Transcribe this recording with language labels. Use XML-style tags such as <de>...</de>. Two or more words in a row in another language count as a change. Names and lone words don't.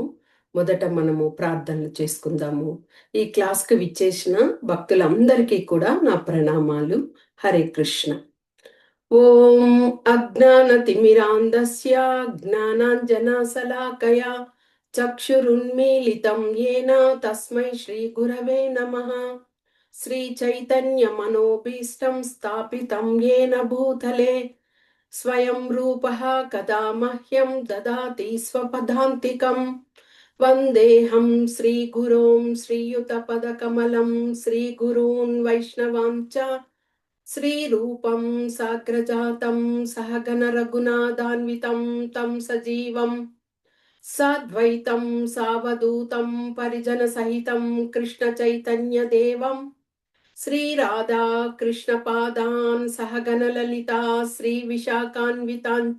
<te>మొదట మనము ప్రార్థనలు చేసుకుందాము. ఈ క్లాస్కి విచ్చేసిన భక్తులందరికీ కూడా నా ప్రణామాలు.</te> <sa>హరే కృష్ణ. ఓం అజ్ఞానతిమిరాంధస్య జ్ఞానాంజనశలాకయా చక్షురున్మీలితం येन తస్మై శ్రీ గురవే నమః. श्रीचैतन्यमनोभीष्टं स्थापितं येन भूतले स्वयं रूपः कदा मह्यं ददाति स्वपदान्तिकं। वन्देऽहं श्रीगुरों श्रीयुतपदकमलं श्रीगुरून् वैष्णवां च श्रीरूपं साग्रजातं सहगणरघुनाथान्वितं तं सजीवं साद्वैतं सावधूतं परिजनसहितं कृष्णचैतन्यदेवं श्रीराधा कृष्णपादान् सहगणललिता श्रीविशाखान्विताञ्च।</sa>